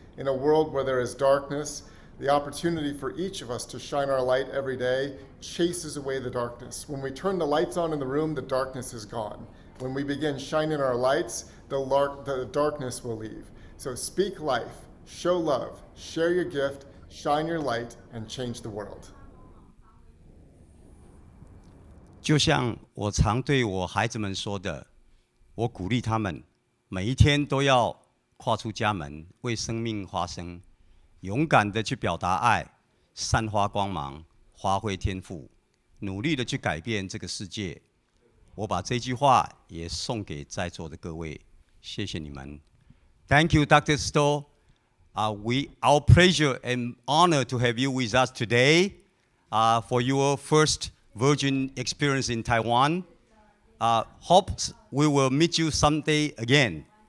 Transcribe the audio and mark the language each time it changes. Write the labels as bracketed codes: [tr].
[en] In a world where there is darkness, the opportunity for each of us to shine our light every day chases away the darkness. When we turn the lights on in the room, the darkness is gone. When we begin shining our lights, the darkness will leave. So speak life, show love, share your gift, shine your light, and change the world. [zh] 就像我常对我孩子们说的，我鼓励他们每一天都要跨出家门，为生命发声，勇敢的去表达爱，散发光芒，发挥天赋，努力的去改变这个世界。我把这句话也送给在座的各位，谢谢你们。 [en] Thank you, Dr. Stoll. Our pleasure and honor to have you with us today for your first Virgin experience in Taiwan. Hope we will meet you someday again.